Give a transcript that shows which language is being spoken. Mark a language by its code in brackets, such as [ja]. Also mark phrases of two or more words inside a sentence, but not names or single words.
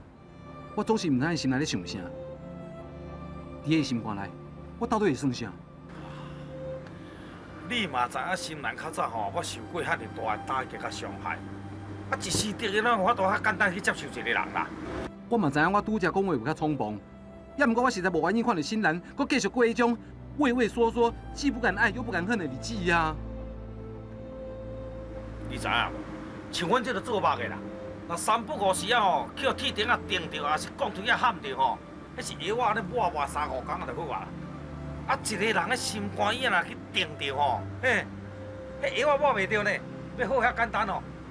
[nan] 我总是唔知心内咧想啥。伫伊心肝内，我到底会算啥？你嘛知影新兰较早吼，我受过遐尔大的打击甲伤害，啊一时得个哪有法度遐简单去接受一个人啦？我嘛知影我拄则讲话有较匆忙，也毋过我实在无愿意看到新兰搁继续过迄种畏畏缩缩、既不敢爱又不敢恨的日子啊！你知影无？像阮这个做肉的啦，若三不五时啊吼，去互铁钉啊钉着，还是钢腿啊焊着吼，迄是药啊，安尼抹3、5工啊就好啊。啊，一个人的心肝意啊，若去钉着吼，嘿，迄药啊抹袂着呢，要好遐简单哦。